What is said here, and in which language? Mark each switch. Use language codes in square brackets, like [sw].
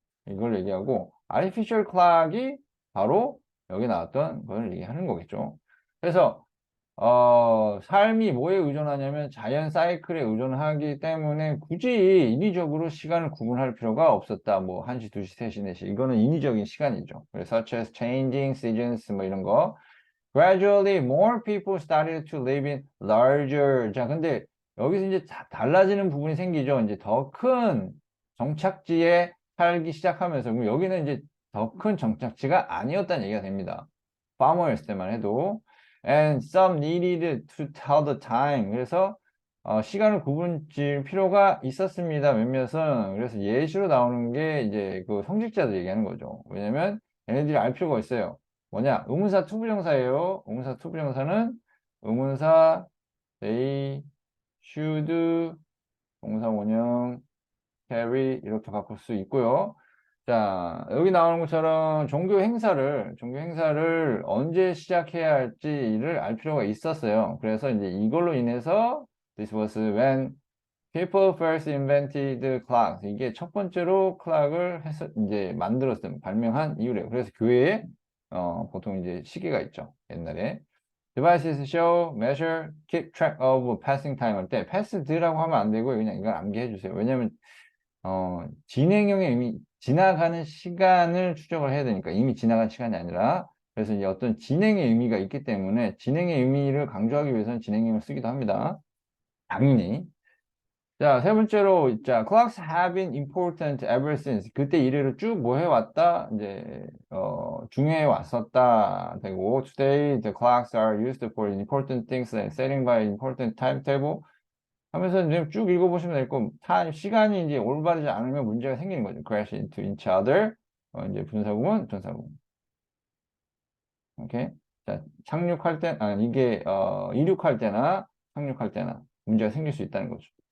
[ko] 이걸 얘기하고, artificial clock이 바로 여기 나왔던 걸 얘기하는 거겠죠. 그래서, 삶이 뭐에 의존하냐면 자연 사이클에 의존하기 때문에 굳이 인위적으로 시간을 구분할 필요가 없었다. 뭐 1시, 2시, 3시, 4시. 이거는 인위적인 시간이죠. 그래서 [en] such as changing seasons [ko] 뭐 이런 거. [en] Gradually more people started to live in larger. [ko] 자, 근데 여기서 이제 달라지는 부분이 생기죠. 이제 더 큰 정착지에 살기 시작하면서 그럼 여기는 이제 더 큰 정착지가 아니었다는 얘기가 됩니다. farmer였을 때만 해도. [en] And some needed to tell the time. [ko] 그래서 시간을 구분 지을 필요가 있었습니다. 몇몇은. 그래서 예시로 나오는 게 이제 그 성직자들 얘기하는 거죠. 왜냐면 얘네들이 알 필요가 있어요. 뭐냐? 의문사 투부정사예요. 의문사 투부정사는 의문사 they should 동사 원형 carry 이렇게 바꿀 수 있고요. 자, 여기 나오는 것처럼 종교 행사를 언제 시작해야 할지를 알 필요가 있었어요. 그래서 이제 이걸로 인해서 [en] this was when people first invented clocks. [ko] 이게 첫 번째로 클락을 이제 만들었음, 발명한 이유래요. 그래서 교회에 보통 이제 시계가 있죠. 옛날에. [en] Devices show, measure, keep track of passing time [ko] 할 때 패스드라고 하면 안 되고 그냥 이걸 암기해 주세요. 왜냐면 진행형의 의미, 지나가는 시간을 추적을 해야 되니까 이미 지나간 시간이 아니라 그래서 이제 어떤 진행의 의미가 있기 때문에 진행의 의미를 강조하기 위해서는 진행형을 쓰기도 합니다. 당연히. 자, 세 번째로, 자, [en] clocks have been important ever since. [ko] 그때 이래로 쭉 뭐 해왔다? 이제, 중요해 왔었다. 되고, [en] today the clocks are used for important things like setting by important timetable. [ko] 하면서 이제 쭉 읽어보시면 될 거, 시간이 이제 올바르지 않으면 문제가 생기는 거죠. [en] crash into each other. [ko] 이제 분사구문, 전사구문. 오케이? 자, 착륙할 때, 이게, 이륙할 때나 착륙할 때나 문제가 생길 수 있다는 거죠.